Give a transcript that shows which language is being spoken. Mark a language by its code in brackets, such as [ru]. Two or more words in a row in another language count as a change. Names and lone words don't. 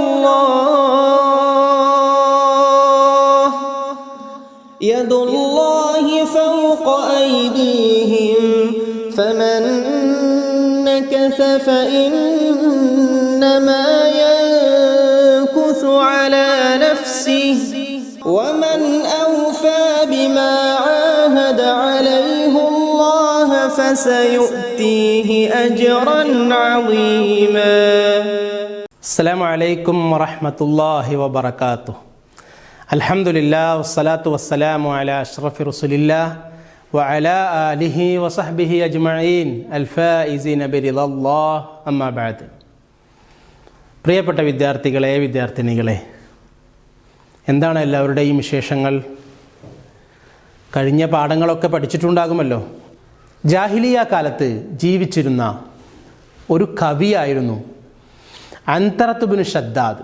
[ar] الله يد الله فوق أيديهم فمن نكث فإنما ينكث على نفسه ومن أوفى بما عاهد عليه الله فسيؤتيه أجرا عظيما. السلام عليكم ورحمة الله وبركاته. الحمد لله والصلاة والسلام على أشرف رسول الله وعلى آله وصحبه أجمعين الفائزين برضا الله أما بعد. [ml] പ്രിയപ്പെട്ട വിദ്യാർത്ഥികളെ, വിദ്യാർത്ഥിനികളെ, എന്താണ് എല്ലാവരുടെയും വിശേഷങ്ങൾ? കഴിഞ്ഞ പാഠങ്ങളൊക്കെ പഠിച്ചിട്ടുണ്ടാകുമല്ലോ. ജാഹിലിയ കാലത്ത് ജീവിച്ചിരുന്ന ഒരു കവിയായിരുന്നു അൻതറത്ത് ബിൻ ഷദ്ദാദ്.